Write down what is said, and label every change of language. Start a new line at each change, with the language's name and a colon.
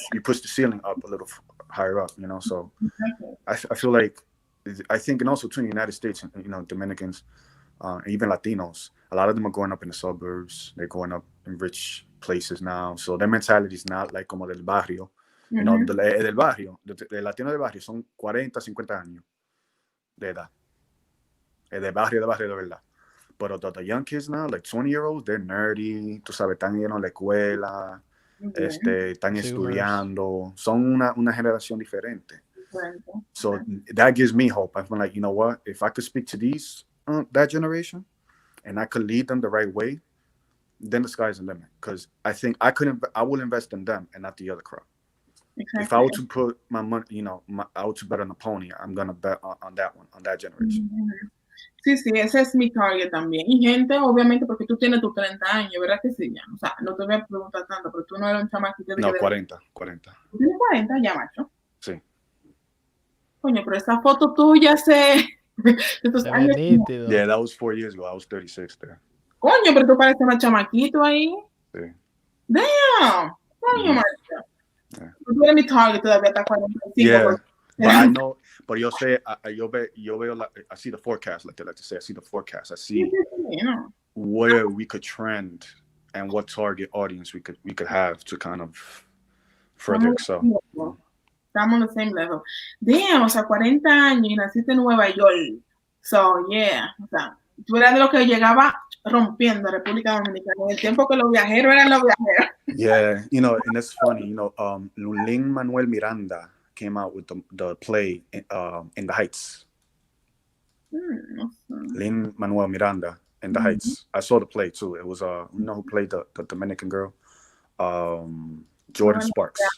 English: You push the ceiling up a little higher up. So I feel like I think, and also too in the United States, Dominicans, and even Latinos, a lot of them are growing up in the suburbs. They're growing up in rich places now, so their mentality is not like
Spanish: como del barrio. Del barrio, del latino del barrio son 40, 50 años de edad. Del barrio de verdad.
English: But the young kids now, like 20-year-olds, they're nerdy,
Spanish: tú sabes, están yendo a la escuela, están
English: Zoomers.
Spanish: estudiando, son una generación diferente.
English: So that gives me hope. I'm like, you know what? If I could speak to that generation, and I could lead them the right way, then the sky's the limit. Because I think I will invest in them and not the other crowd. Exactly. If I were to put my money, I were to bet on a pony, I'm gonna bet on that one, on that generation.
Spanish: Sí, sí, ese es mi target también. Y gente, obviamente, porque tú tienes tus 30 años, ¿verdad que sí? Ya? O sea, no te voy a preguntar tanto, pero tú no eres un chamaquito de No, que 40. ¿Tú tienes 40 ya, macho? Sí. Coño, pero esa foto tuya de tus años. nítido.
English: Yeah, that was 4 years ago. I was 36 there.
Spanish: Coño, pero tú pareces más chamaquito ahí. Sí. Damn. Coño, macho.
English: Yeah.
Spanish: Tú eres mi target todavía hasta 45.
English: Yeah, but I know, but you'll say, I see the forecast, like they like to say, I see the forecast. I see where we could trend and what target audience we could have to kind of further excel.
Spanish: Estamos
English: on the same level.
Spanish: Damn, o sea, 40 años y naciste en Nueva York.
English: So, yeah,
Spanish: o sea, tú eras de lo que llegaba rompiendo República Dominicana. En el tiempo que los viajeros eran los viajeros.
English: Yeah, and it's funny, Lin-Manuel Miranda came out with the play In the Heights. Lin-Manuel Miranda, In the Heights. I saw the play too. It was who played the Dominican girl? Jordan Sparks.